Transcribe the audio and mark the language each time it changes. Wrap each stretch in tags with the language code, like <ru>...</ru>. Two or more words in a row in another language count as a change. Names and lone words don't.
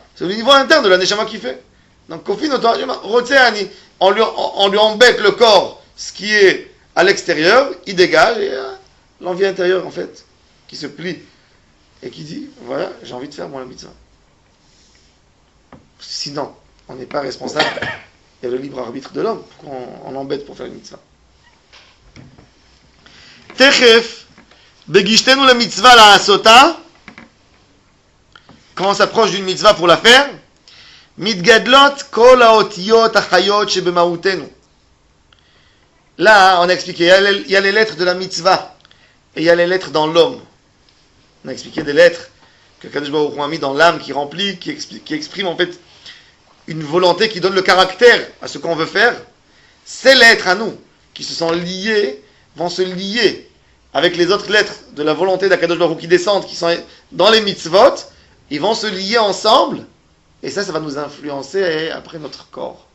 <fr>C'est le niveau interne de la neshama qui fait. Donc on lui embête le corps, ce qui est à l'extérieur, il dégage et l'envie intérieure en fait, qui se plie et qui dit, voilà, j'ai envie de faire moi la mitzvah. Sinon, on n'est pas responsable. Il y a le libre arbitre de l'homme. Pourquoi on l'embête pour faire une mitzvah?</fr> <he>תכף, בגישתנו למצווה לעשותה,</he> <fr>quand on s'approche d'une mitzvah pour la faire,</fr> <he>מתגדלות כל האותיות החיות שבמהותנו.</he> <fr>Là, on a expliqué, il y a les lettres de la mitzvah et il y a les lettres dans l'homme. On a expliqué des lettres que Kadosh Baruch Hu a mis dans l'âme qui remplit, qui exprime en fait une volonté qui donne le caractère à ce qu'on veut faire. Ces lettres à nous, qui se sont liées, vont se lier avec les autres lettres de la volonté d'Akadosh Baruch Hu qui descendent, qui sont dans les mitzvot, ils vont se lier ensemble, et ça va nous influencer après notre corps.</fr>